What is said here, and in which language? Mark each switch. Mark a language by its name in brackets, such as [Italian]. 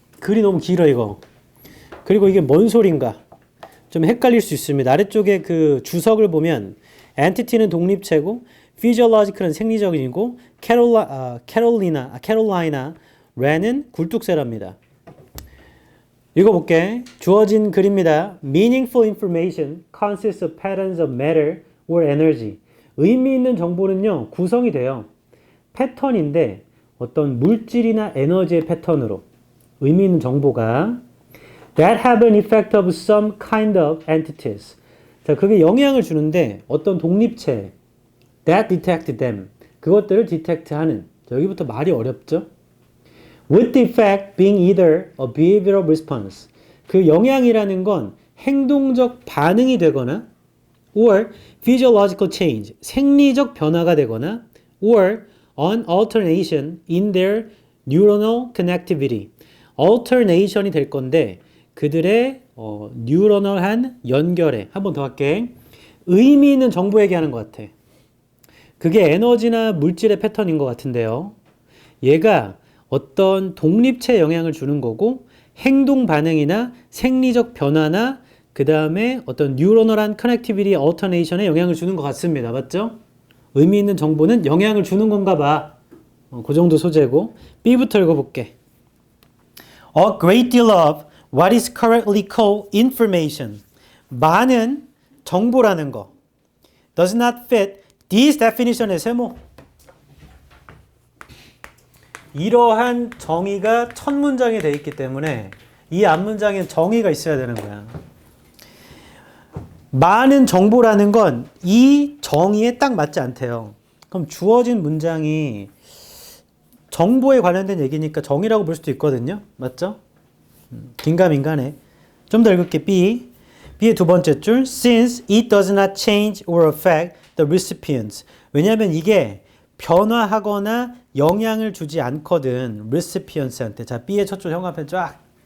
[Korean] 글이 너무 길어 이거. 그리고 이게 뭔 소린가? 좀 헷갈릴 수 있습니다. 아래쪽에 그 주석을 보면 entity는 독립체고 physiological은 생리적이고 캐롤라이나 렌은 굴뚝새랍니다. 읽어볼게. 주어진 글입니다. [English] Meaningful information consists of patterns of matter or energy. [Korean] 의미 있는 정보는요. 구성이 돼요. 패턴인데 어떤 물질이나 에너지의 패턴으로 의미 있는 정보가 [English] that have an effect of some kind of entities. [Korean] 자, 그게 영향을 주는데 어떤 독립체 [English] that detect them. [Korean] 그것들을 detect하는. 여기부터 말이 어렵죠? [English] With the effect being either a behavioral response. [Korean] 그 영향이라는 건 행동적 반응이 되거나 [English] or physiological change. [Korean] 생리적 변화가 되거나 [English] or an alternation in their neuronal connectivity. [Korean] alternation이 될 건데 그들의 뉴러널한 연결에 한 번 더 할게. 의미 있는 정보 얘기하는 것 같아. 그게 에너지나 물질의 패턴인 것 같은데요. 얘가 어떤 독립체 영향을 주는 거고 행동 반응이나 생리적 변화나 그 다음에 어떤 뉴러널한 커넥티비티 얼터네이션에 영향을 주는 것 같습니다. 맞죠? 의미 있는 정보는 영향을 주는 건가 봐. 그 정도 소재고. B부터 읽어볼게. [English] A great deal of what is currently called information. [Korean] 많은 정보라는 거. [English] Does not fit this definition의 세모. [Korean] 이러한 정의가 첫 문장에 돼 있기 때문에 이 앞문장엔 정의가 있어야 되는 거야. 많은 정보라는 건 이 정의에 딱 맞지 않대요. 그럼 주어진 문장이 정보에 관련된 얘기니까 정의라고 볼 수도 있거든요. 맞죠? 긴가민가네. 좀 더 읽을게. B. B의 두 번째 줄. [English] Since it does not change or affect the recipients. [Korean] 왜냐하면 이게 변화하거나 영향을 주지 않거든. recipients한테. 자, B의 첫 줄 형광펜 쫙.